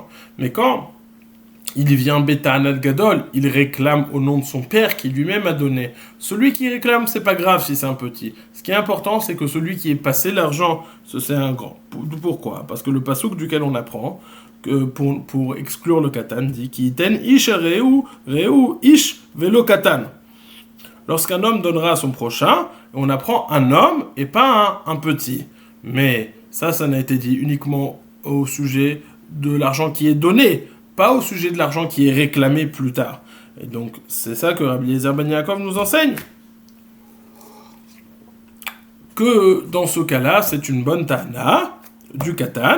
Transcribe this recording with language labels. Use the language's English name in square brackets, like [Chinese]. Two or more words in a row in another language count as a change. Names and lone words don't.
[French] Mais quand il vient [Hebrew] בטענת גדול, [French] il réclame au nom de son père qui lui-même a donné. Celui qui réclame, c'est pas grave si c'est un petit. Ce qui est important, c'est que celui qui est passé l'argent, c'est un grand. Pourquoi? Parce que le pasouk duquel on apprend, que pour exclure le katan, dit qui [Hebrew] יתן איש רעהו איש ולא קטן. [French] Lorsqu'un homme donnera à son prochain, on apprend un homme et pas un petit. Mais ça n'a été dit uniquement au sujet de l'argent qui est donné, pas au sujet de l'argent qui est réclamé plus tard. Et donc, c'est ça que Rabbi Eliezer ben Yaakov nous enseigne. Que dans ce cas-là, c'est une bonne ta'ana du katan.